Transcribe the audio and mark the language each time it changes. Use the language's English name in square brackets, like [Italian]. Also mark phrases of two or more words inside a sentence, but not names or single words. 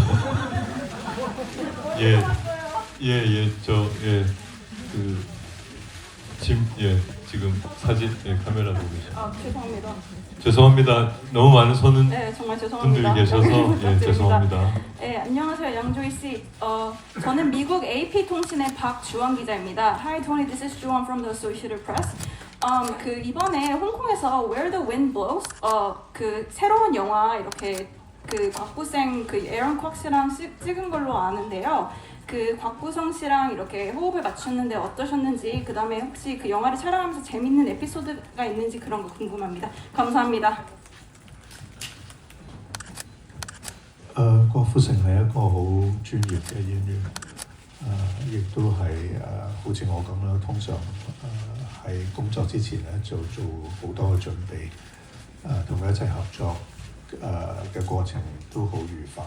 [Korean] 지금 사진 카메라 보고 계십니다. 죄송합니다. 죄송합니다. 너무 많은 손은 네, 정말 분들이 죄송합니다. 계셔서 예, 부탁드립니다. 죄송합니다. 네, 안녕하세요, 양조희 씨. 저는 미국 AP 통신의 박주원 기자입니다. [English] Hi, Tony. This is Juwon from the Associated Press. [Korean] 그 이번에 홍콩에서 Where the Wind Blows 그 새로운 영화 이렇게 그 곽부생 그 에런 kwok 씨랑 찍은 걸로 아는데요. 그 곽부성 씨랑 이렇게 호흡을 맞췄는데 어떠셨는지, 그 다음에 혹시 그 영화를 촬영하면서 재밌는 에피소드가 있는지 그런 거 궁금합니다. 감사합니다. [Cantonese] 郭富城係一個好專業嘅演員，亦都係好似我咁啦，通常喺工作之前咧就做好多嘅準備，同佢一齊合作嘅過程都好愉快。